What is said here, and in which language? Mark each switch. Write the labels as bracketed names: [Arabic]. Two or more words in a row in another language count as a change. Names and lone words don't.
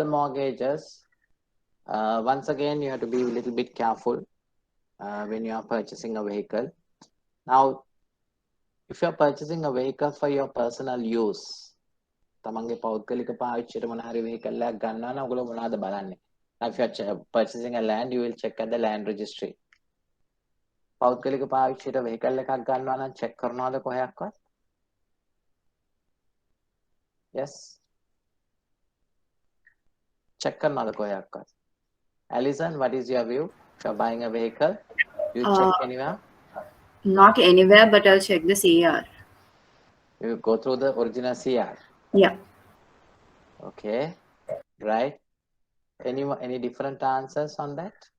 [English] mortgages, once again, you have to be a little bit careful when you are purchasing a vehicle. Now, if you're purchasing a vehicle for your personal use, [Sinhala] තමන්ගේ පෞද්ගලික පාවිච්චියට මොන හරි vehicle එකක් ගන්නවා නම් ඔයගොල්ලෝ මොනවද බලන්නේ? [English] Now, if you're purchasing a land, you will check at the land registry. [Sinhala] පෞද්ගලික පාවිච්චියට vehicle එකක් ගන්නවා නම් check කරනවද කොහයක්වත්? [English] Yes. [Sinhala] Check කරනවද කොහයක්වත්? [English] Alison, what is your view? If you're buying a vehicle? You check anywhere? Not anywhere, but I'll check the CR. You go through the original CR. Yeah. Okay, right. Any different answers on that?